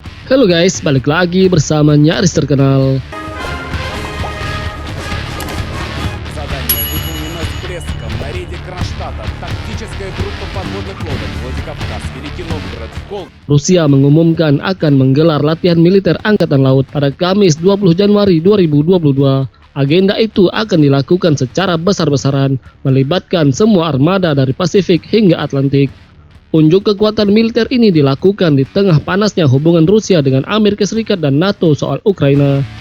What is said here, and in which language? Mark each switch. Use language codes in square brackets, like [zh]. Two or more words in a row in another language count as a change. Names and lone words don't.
[id] Halo guys, balik lagi bersama Nyaris Terkenal. [ru] Задание выполнено с блеском. На рейде Кронштадта тактическая группа подводных лодок Владикавказ, Великий Новгород, [id] Rusia mengumumkan akan menggelar latihan militer Angkatan Laut pada Kamis 20 Januari 2022. Agenda itu akan dilakukan secara besar-besaran, melibatkan semua armada dari Pasifik hingga Atlantik. Unjuk kekuatan militer ini dilakukan di tengah panasnya hubungan Rusia dengan Amerika Serikat dan NATO soal Ukraina.